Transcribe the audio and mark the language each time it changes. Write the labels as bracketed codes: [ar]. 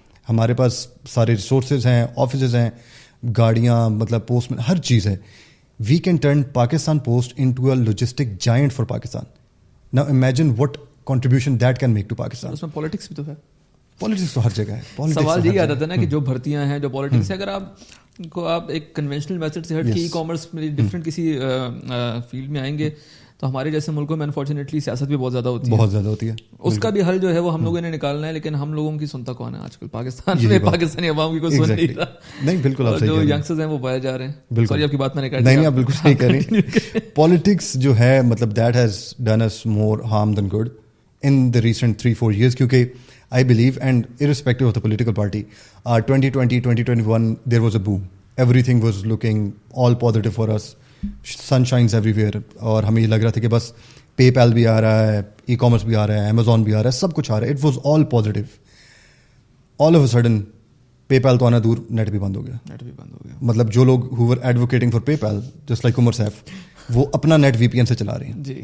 [ur] ہمارے پاس سارے ریسورسز ہیں, آفیسز ہیں, گاڑیاں, مطلب پوسٹ میں ہر چیز ہے. [en] We can turn Pakistan Post into a logistic giant for Pakistan. Now imagine what contribution that can make to Pakistan. [ur] اس میں پالیٹکس بھی تو ہے. پالیٹکس تو ہر جگہ ہے. سوال یہی آتا تھا نا کہ جو بھرتیاں ہیں, جو پالیٹکس ہے, اگر آپ ایک کنونشنل میتھڈ سے ہٹ کے ای کامرس میں ڈفرینٹ کسی فیلڈ میں آئیں گے تو ہمارے جیسے ملکوں میں انفارچونیٹلی سیاست بھی بہت زیادہ ہوتی ہے. اس کا بھی حل جو ہے وہ ہم لوگوں نے نکالنا ہے, لیکن ہم لوگوں کی سنتا کون ہے آج کل پاکستان میں؟ پاکستانی عوام کی کوئی سن نہیں رہا. نہیں, بالکل آپ صحیح کہہ رہے ہیں. جو ینگسٹرز ہیں وہ باہر جا رہے ہیں. بالکل آپ کی بات میں نے کہا. نہیں, آپ بالکل صحیح کہہ رہے ہیں. پالیٹکس جو ہے مطلب [en] That has done us more harm than good in the recent 3-4 years, کیونکہ I believe, and irrespective of the political party, 2020, 2021, there was a boom. Everything was looking all positive for us. Sunshines everywhere. [ur] اور ہمیں یہ لگ رہا تھا کہ بس پے پیل بھی آ رہا ہے, ای کامرس بھی آ رہا ہے, امیزون بھی آ رہا ہے, سب کچھ آ رہا ہے. [en] It was all positive. All of a sudden, [ur] پے پیل تو آنا دور, نیٹ بھی بند ہو گیا. مطلب جو لوگ [en] who were advocating for PayPal, just like [ur] Umar Saif, وہ اپنا نیٹ VPN سے چلا رہے ہیں.